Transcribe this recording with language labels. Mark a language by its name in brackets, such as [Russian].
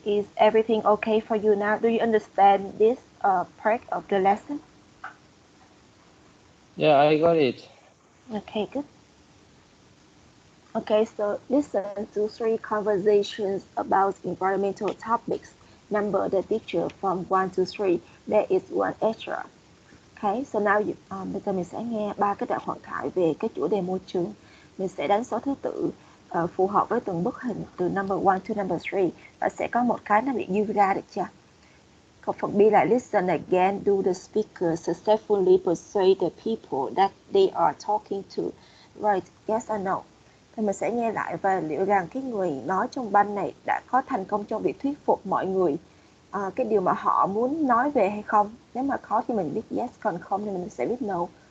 [English] Is everything okay for you now? Do you understand this part of the lesson? Yeah, I got it. Okay. Good. Okay. So listen to 3 conversations about environmental topics. Number the picture from 1 to 3. There is one extra. Okay, so now [Vietnamese] bây giờ mình sẽ nghe 3 cái đoạn hội thoại về cái chủ đề môi trường. Mình sẽ đánh số thứ tự phù hợp với từng bức hình từ [English] number 1 to number 3 [Vietnamese] và sẽ có một cái nó bị dư ra, được chưa? Còn phần B là [English] listen again, do the speaker successfully persuade the people that they are talking to, right? Yes or no? [Vietnamese] Thì mình sẽ nghe lại và liệu rằng cái người nói trong banh này đã có thành công trong việc thuyết phục mọi người cái điều mà họ muốn nói về hay không. Nếu mà có thì mình viết yes, còn không thì mình sẽ viết no.